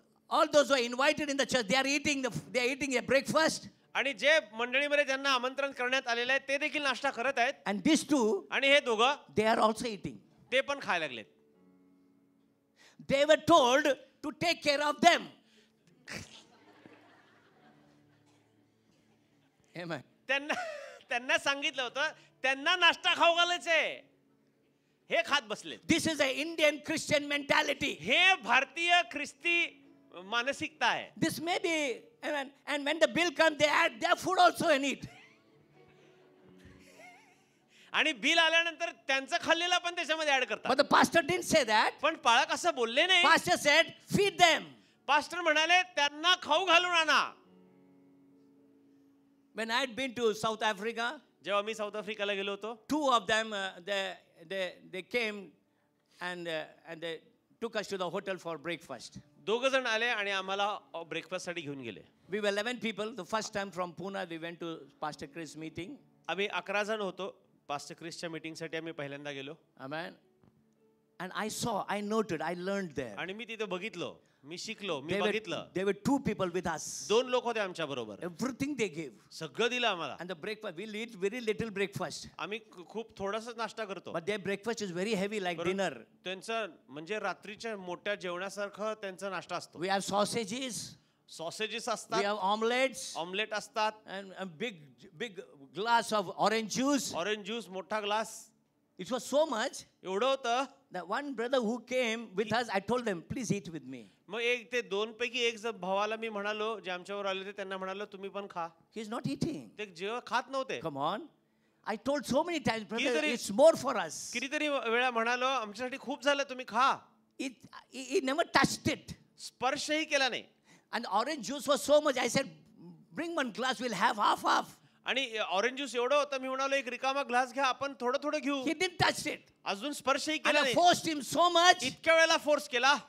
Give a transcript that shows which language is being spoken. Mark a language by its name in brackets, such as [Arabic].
[English] All those who are invited in the church, they are eating their breakfast. [Marathi] आणि जे मंडळीमध्ये ज्यांना आमंत्रण करण्यात आलेलं आहे ते देखील नाश्ता करत आहेत. [English] And these two, [Marathi] आणि हे दोघं [English] they are also eating. [Marathi] ते पण खायला लागलेत. [English] They were told to take care of them. Amen. [Marathi] त्यांना सांगितलं होतं त्यांना नाश्ता खाऊ घालायचंय. हे खात बसले. [English] This is an Indian Christian mentality. [Marathi] हे भारतीय ख्रिस्ती मानसिकता आहे. [English] This may be, and when the bill comes, they add their food also in it. [Marathi] आणि बिल आल्यानंतर त्यांचं खाल्लेलं पण त्याच्यामध्ये ऍड करतात. [English] But the pastor didn't say that. [Marathi] पण पाळक असं बोलले नाही. [English] Pastor said, feed them. [Marathi] Pastor म्हणाले त्यांना खाऊ घालून आणा. [English] When I had been to South Africa, [Marathi] जेव्हा मी साऊथ आफ्रिकाला गेलो होतो, [English] 2 of them, they came and they took us to the hotel for breakfast. [Marathi] 2 जण आले आणि आम्हाला ब्रेकफास्ट साठी घेऊन गेले. [English] We were 11 people. The first time from Pune, we went to Pastor Chris' meeting. [Marathi] आम्ही 11 जण होतो. पास्टर क्रिसच्या मीटिंग साठी आम्ही पहिल्यांदा गेलो. [English] Amen. And I noted, I learned there. [Marathi] आणि मी तिथे बघितलो, मी शिकलो, मी बघितलं. [English] There were 2 people with us. [Marathi] 2 लोक होते आमच्या बरोबर. [English] Everything they gave. [Marathi] सगळं दिलं आम्हाला. [English] And the breakfast, we'll eat very little breakfast. [Marathi] आम्ही खूप थोडासा नाश्ता करतो. [English] But their breakfast is very heavy like dinner. [Marathi] त्यांचं म्हणजे रात्रीच्या मोठ्या जेवणासारखं त्यांचा नाश्ता असतो. [English] We have sausages. [Marathi] Sausages [English] We [Marathi] असतात. [English] have omelets. [Marathi] ऑमलेट असतात. [English] And a big glass of orange juice. [Marathi] Orange juice मोठा glass. [English] It was so much [Marathi] एवढं होतं. [English] that one brother who came with us, I told them, please eat with me. [Marathi] मग एक ते 2 पैकी एक जण भावाला मी म्हणालो, जे आमच्यावर आले होते त्यांना म्हणालो तुम्ही पण खा. [English] He's not eating. [Marathi] ते जेव्हा खात नव्हते. [English] Come on. I told so many times, brother, [Marathi] कितीतरी- [English] it's more for us. [Marathi] कितीतरी वेळा म्हणालो आमच्यासाठी खूप झालं तुम्ही खा. [English] He never touched it. [Marathi] स्पर्शही केला नाही. [English] And the orange juice was so much. I said, bring one glass, we'll have half. [Marathi] आणि ऑरेंज ज्यूस एवढं होतं, मी म्हणालो एक रिकामा ग्लास घ्या, आपण थोडं थोडं घेऊ. [English] He didn't touch it. [Marathi] अजून स्पर्शही [English] And [Marathi] केला [English] I [Marathi] नाही. [English] forced him so much. [Marathi] इतक्या वेळेला फोर्स केला.